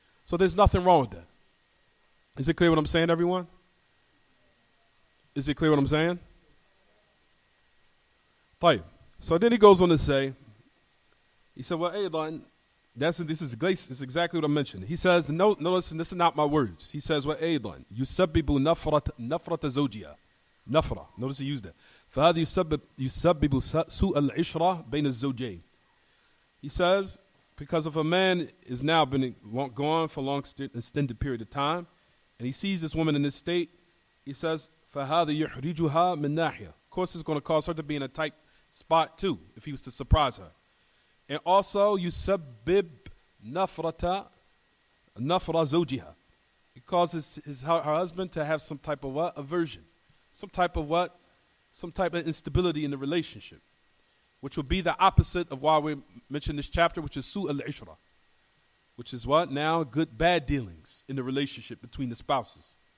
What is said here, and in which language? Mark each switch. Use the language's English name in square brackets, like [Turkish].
[English] So there's nothing wrong with that. Is it clear what I'm saying, everyone? Is it clear what I'm saying? [Arabic] طيب. [English] So then he goes on to say, he said, well, Aydan, this is exactly what I mentioned. He says, no, listen, this is not my words. He says, [Arabic] وَأَيْضًا يُسَبِّبُ نَفْرَةَ زَوْجِهَا. نفرة. [English] Notice he used that. [Arabic] فَهَذا يُسَبِّبُ سُوءَ الْعِشْرَةِ بَيْنَ الزَّوْجَيْنِ. [English] He says, because if a man is now been gone for a long extended period of time, and he sees this woman in this state, he says, [Arabic] فَهَذا يُحْرِجُهَا مِنْ نَاحِيَةٍ. [English] Of course, it's going to cause her to be in a tight spot too, if he was to surprise her. And also, [Arabic] يُسَبِّبْ نَفْرَةَ زَوْجِهَا. [English] It causes her husband to have some type of what? Aversion. Some type of instability in the relationship, which would be the opposite of why we mentioned this chapter, which is su' al-ishra, which is what? Now, bad dealings in the relationship between the spouses.